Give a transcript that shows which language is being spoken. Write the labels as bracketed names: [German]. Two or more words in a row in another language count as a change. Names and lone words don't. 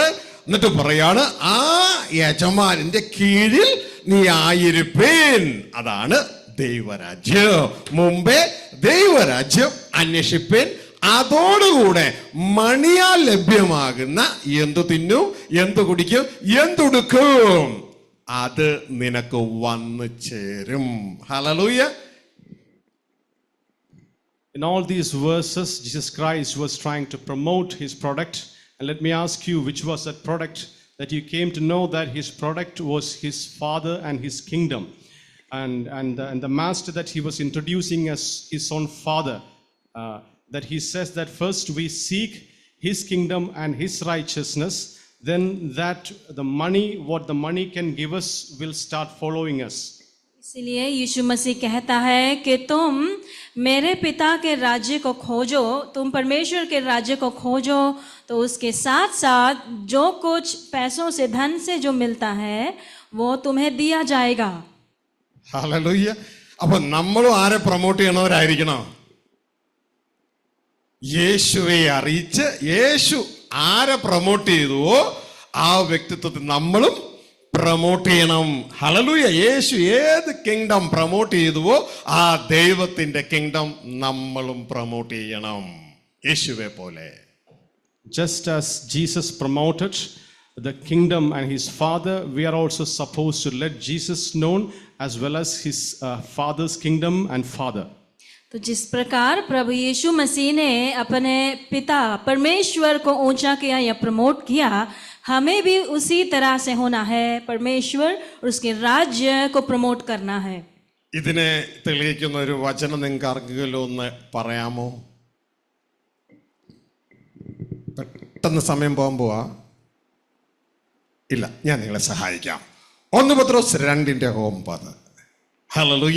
[Malayalam] എന്നിട്ട് പറയാണ്, ആ യജമാനന്റെ കീഴിൽ നീ ആയിരിപ്പേൻ, അതാണ് ദൈവരാജ്യം. മുമ്പേ ദൈവരാജ്യം അന്വേഷിപ്പേൻ, അതോടുകൂടെ മണിയാൽ ലഭ്യമാകുന്ന എന്തു തിന്നും എന്തു കുടിക്കും എന്തുടുക്കും അത് നിനക്ക് വന്നു ചേരും. ഹല്ലേലൂയ. [English] In all these verses, Jesus Christ was trying to promote his product. And let me ask you, which was that product that you came to know that his product was his Father and his kingdom? And the master that he was introducing as his own Father, that he says that first we seek his kingdom and his righteousness, then that the money, what the money can give us, will start following us. [Hindi] इसलिए यीशु मसीह कहता है कि तुम मेरे पिता के राज्य को खोजो, तुम परमेश्वर के राज्य को खोजो, तो उसके साथ साथ जो कुछ पैसों से, धन से जो मिलता है वो तुम्हें दिया जाएगा. [Malayalam] ഹല്ലേലൂയ. അപ്പൊ നമ്മളും ആരെ പ്രൊമോട്ട് ചെയ്യണവരായിരിക്കണം? യേശുവെ അറിയിച്ച് യേശു ആരെ പ്രൊമോട്ട് ചെയ്തുവോ ആ വ്യക്തിത്വത്തിൽ നമ്മളും പ്രൊമോട്ട് ചെയ്യണം. ഹല്ലേലൂയ. യേശു ഏത് കിങ്ഡം പ്രൊമോട്ട് ചെയ്തുവോ ആ ദൈവത്തിന്റെ കിങ്ഡം നമ്മളും പ്രൊമോട്ട് ചെയ്യണം, യേശുവെ പോലെ. [English] Just as Jesus promoted the kingdom and his father, we are also supposed to let Jesus known as well as his father's kingdom and father. [Hindi] तो जिस प्रकार प्रभु यीशु मसीह ने अपने पिता परमेश्वर को ऊंचा किया या प्रमोट किया, हमें भी उसी तरह से होना है. परमेश्वर और उसके राज्य को प्रमोट करना है. [Malayalam] ഇതിനെ തെളിയിക്കുന്ന ഒരു വചനം നിങ്ങൾക്ക് ആർക്കെങ്കിലും ഒന്ന് പറയാമോ? പെട്ടെന്ന് സമയം പോകാൻ പോവാ. ഇല്ല, ഞാൻ നിങ്ങളെ സഹായിക്കാം. 1 പത്രോസ് 2:9. ഹല്ലേലൂയ.